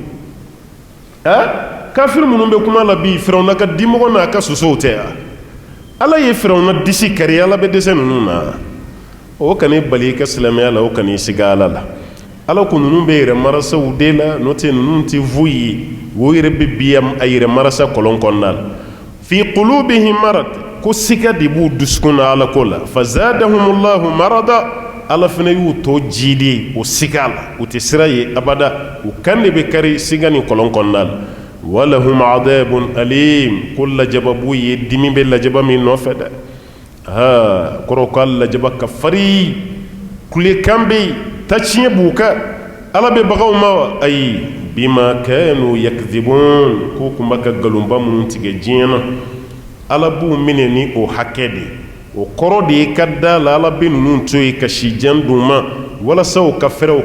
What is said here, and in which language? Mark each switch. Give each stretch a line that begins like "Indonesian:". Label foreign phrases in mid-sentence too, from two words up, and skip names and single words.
Bambara: wa kafiri minnu bɛ kuma la bi Firawuna ka dimɔgɔ n'a ka sosow tɛ wa ala ye Firawuna disi kari ala bɛ dɛsɛ ninnu na o kan'i bali i ka silamɛya la o kan'i sigi ala la ala ko nunu be yɛrɛ marasaw de la n'o tɛ nunu tɛ foyi ye o yɛrɛ bɛ biya a yɛrɛ marasa kɔlɔn kɔnɔna la
Arabic: في قلوبهم مرض
Bambara: ko siga de b'u dusukun na ala ko la
Arabic: فزادهم الله مرضا
Bambara: ala fana y'u tɔ jidi o siga la u tɛ sira ye abada u kan de bɛ kari siga ni kɔlɔn kɔnɔna la
Arabic: ولهم عذاب أليم
Bambara: ko lajaba b'u ye dimi bɛ lajaba min nɔfɛ dɛ kɔrɔ ko ala lajaba ka fari kulekan bɛ yen taciɲɛ b'u kan ala bɛ bagaw ma wa ayi
Arabic: بما كانوا يكذبون
Bambara: ko kuma ka galumba minnu tigɛ diɲɛ na ala b'u minɛ ni o hakɛ de o kɔrɔ de ye ka da la ala bɛ ninnu to yen ka sijan d'u ma walasa u ka fɛrɛ u